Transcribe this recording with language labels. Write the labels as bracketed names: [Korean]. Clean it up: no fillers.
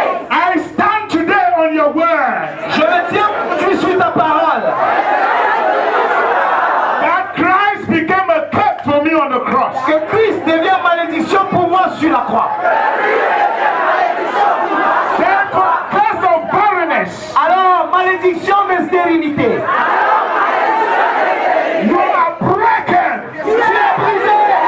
[English] I stand today on your word [French] je me tiens aujourd'hui sur ta parole. [English] that Christ became a curse for me on the cross. [French] Que Christ devient malédiction pour moi sur la croix. [English] Therefore, curse of barrenness, [French] Alors, malédiction de stérilité, [English] you are broken. [French] tu es brisé.